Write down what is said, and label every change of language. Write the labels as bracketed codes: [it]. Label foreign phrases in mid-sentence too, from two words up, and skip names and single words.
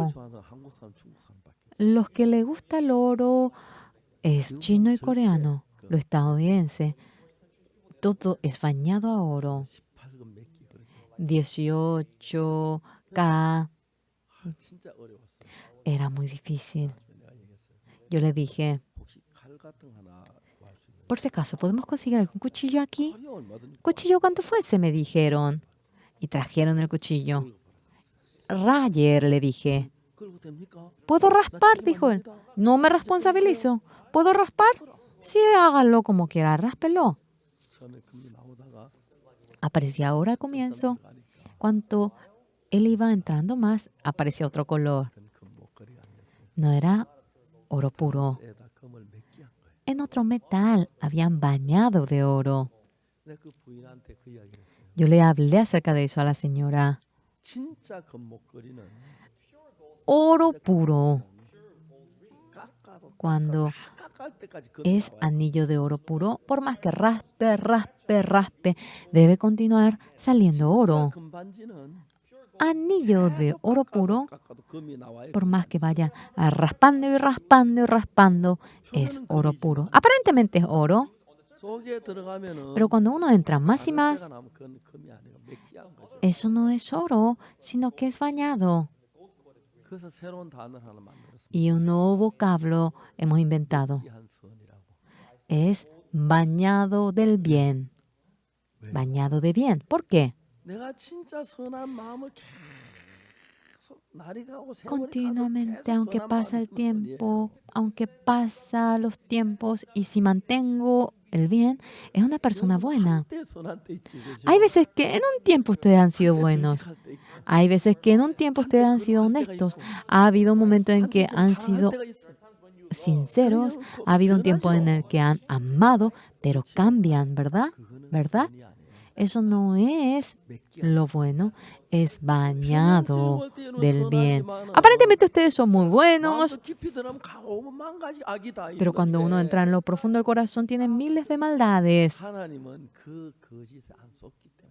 [ko] 금목걸이 좋아하는 사람 한국 사람, 중국 사람밖에. [es] Los que les gusta el oro es chino y coreano. Los estadounidenses, todo es bañado a oro. [ko] 18금 맥기 그러죠. 18K. 아, 진짜 어려웠어요. [es] Era muy difícil. [ko] 내가 얘기했어요. [es] Yo le dije, [ko] 혹시 칼 같은 거 하나 구할 수 있나요? [es] por si acaso, ¿podemos conseguir algún cuchillo aquí? [ko] 칼이 얼마든지 [es] ¿Cuchillo cuánto fuese? Me dijeron. Y trajeron el cuchillo. Rayer, le dije. [ko] 그러고 됩니까? [es] ¿Puedo raspar? Dijo él. No me responsabilizo. ¿Puedo raspar? Sí, hágalo como quiera, ráspelo. [ko] 처음에 금이 나오다가 [es] Aparecía ahora al comienzo. [ko] 가니까 [es] Cuando él iba entrando más, aparecía otro color. [ko] 그건 금목걸이가 아니었어요. [es] No era oro puro. [ko] 에다 금을 맥기한 거예요. [es] En otro metal habían bañado de oro. [ko] 내가 그 부인한테 그 이야기를 했어요. [es] Yo le hablé acerca de eso a la señora. [ko] 진짜 금목걸이는 [es] Oro puro, [ko] 깎아도 [es] cuando [ko] 깎을 때까지 금이 [es] es [ko] 나와요. [es] anillo de oro puro, por más que raspe, debe continuar saliendo oro. [ko] 진짜 금반지는 [es] Anillo de oro puro, [ko] 깎아도 금이 나와요. [es] por más que vaya raspando, es oro puro. Aparentemente es oro, [ko] 속에 들어가면은 [es] pero cuando uno entra más y más, [ko] 자극세가 나면 그건 금이 아니고 맥기한 거죠. [es] eso no es oro, sino que es bañado. [ko] 그래서 새로운 단어를 하나 만들었습니다. [es] Y un nuevo vocablo hemos inventado. [ko] 맥기한 선이라고. [es] Es bañado del bien. Bañado de bien. ¿Por qué? [ko] 내가 진짜 선한 마음을 계속 날이 가고 세월이 가도 [es] Continuamente, [ko] 계속 [es] aunque [ko] 선한 [es] pasa [ko] 마음이 [es] el [ko] 있으면 [es] tiempo, aunque pasa los tiempos y si mantengo el bien, es una persona buena. [ko] 한때 선한 때 있지, 그죠? [es] Hay veces que en un tiempo ustedes han sido [ko] 한때 [es] buenos. [ko] 정직할 때 있고, [es] Hay veces que en un tiempo ustedes han sido honestos. Ha habido un momento en que [ko] 한때 좀 [es] han [ko] 사랑할 [es] sido [ko] 때가 있어. [es] sinceros. Ha habido un tiempo en el que han amado, pero cambian, ¿verdad? [ko] 그거는 [es] ¿Verdad? [ko] 선이 아니에요. [es] Eso no es [ko] 맥기한 [es] lo bueno, es bañado [ko] 볼 때는 [es] del bien. [ko] 선하지만은 [es] Aparentemente ustedes son muy buenos, [ko] 마음속 깊이 들어가면 오만 가지 악이 다 [es] pero cuando uno entra en lo profundo del corazón tienen miles de maldades. [ko] 하나님은 그 거짓에 안 속기 때문에